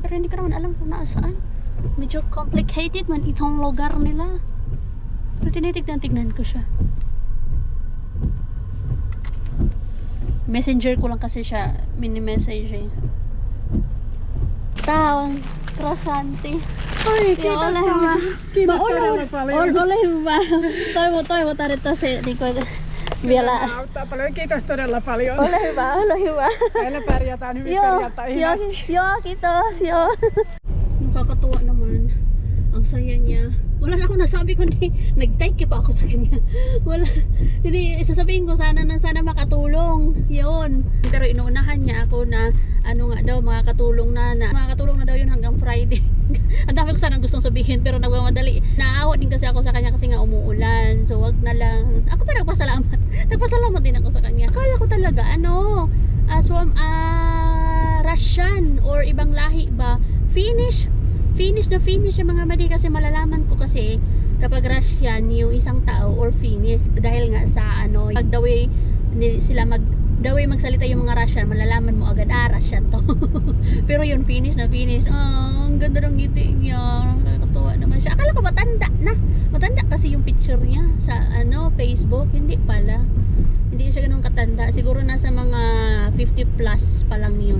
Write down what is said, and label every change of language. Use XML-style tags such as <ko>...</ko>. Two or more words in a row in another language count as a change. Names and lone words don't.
<tl>Pero hindi ko naman alam kung nasaan. Medyo complicated man itong lugar nila. Pero tinitignan ko siya. Messenger ko lang kasi siya. Mini-message eh. Taon. Krasante.</tl> <fi>Oi, kiitos paljon. Kiitos todella paljon. Ole hyvä. Toivotaan, että se vielä... Auttaa paljon. Kiitos todella paljon. Ole hyvä. Meillä pärjätään hyvin perjantaihin asti. Joo, kiitos. Joo.</fi> <tl>Nakakatuwa naman. Ang saya niya. Wala na akong nasabi kundi nag-</tl> <en>thank you</en> <tl>pa ako sa kanya. Wala. Hindi, sasabihin ko sana makatulong. Yun. Pero inuunahan niya ako na makakatulong na daw yun hanggang Friday. Ang dami ko sana gustong sabihin pero nagmamadali. Naawa din kasi ako sa kanya kasi nga umuulan. So wag na lang. Ako pa nagpasalamat. Nagpasalamat din ako sa kanya. Akala ko talaga Russian or ibang lahi ba? Finnish yung mga madi kasi malalaman ko kasi kapag Russian yung isang tao or Finnish dahil nga sa pag</tl> <en>the way</en> <tl>magsalita yung mga Russian malalaman mo agad Russian to. Pero yung Finnish ang ganda ng ngiti niya, nakakatuwa naman siya. Akala ko matanda kasi yung picture niya sa Facebook. Hindi pala, hindi siya ganun katanda, siguro nasa mga 50 plus pa lang yun.</tl>